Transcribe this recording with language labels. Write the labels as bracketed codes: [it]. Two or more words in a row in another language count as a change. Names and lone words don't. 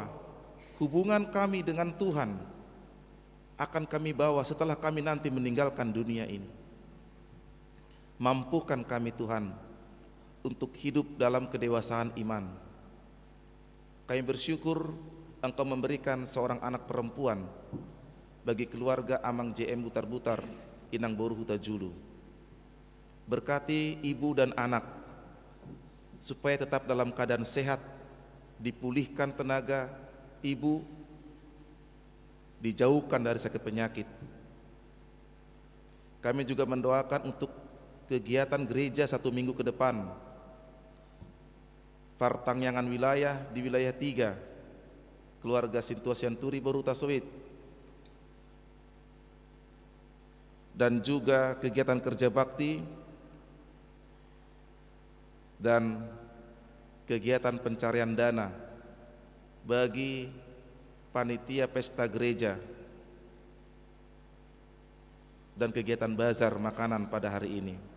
[id] Hubungan kami dengan Tuhan akan kami bawa setelah kami nanti meninggalkan dunia ini. Mampukan kami Tuhan untuk hidup dalam kedewasaan iman. Kami bersyukur Engkau memberikan seorang anak perempuan bagi keluarga Amang JM Butar-Butar, Inang Boru Huta Julu. Berkati ibu dan anak supaya tetap dalam keadaan sehat, dipulihkan tenaga ibu, dijauhkan dari sakit penyakit. Kami juga mendoakan untuk kegiatan gereja 1 minggu ke depan, Partangyangan wilayah di wilayah 3, keluarga Sintua Sianturi Boru Tasawit, dan juga kegiatan kerja bakti dan kegiatan pencarian dana bagi panitia pesta gereja dan kegiatan bazar makanan pada hari ini.